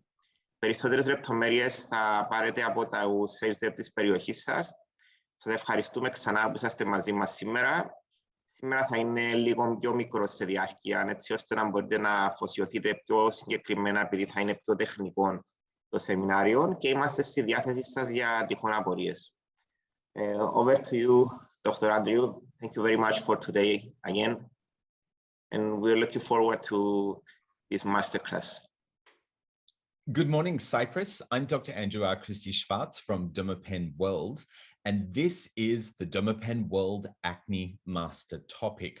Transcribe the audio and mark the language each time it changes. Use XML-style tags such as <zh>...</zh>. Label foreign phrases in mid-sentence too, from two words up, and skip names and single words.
<el>Περισσότερες λεπτομέρειες θα πάρετε από τα</el> <en>sales rep</en> <el>της περιοχής σας. Σας ευχαριστούμε ξανά που είσαστε μαζί μας σήμερα. Σήμερα θα είναι λίγο πιο μικρό σε διάρκεια, έτσι ώστε να μπορείτε να αφοσιωθείτε πιο συγκεκριμένα, επειδή θα είναι πιο τεχνικό το σεμινάριο και είμαστε στη διάθεση σας για τυχόν απορίες.</el> <en>Over to you, Dr. Andrew. Thank you very much for today again. And we're looking forward to this masterclass. Good morning, Cyprus. I'm Dr. Andrew R. Christie Schwartz from Dermapen World, and this is the Dermapen World Acne Master Topic.</en>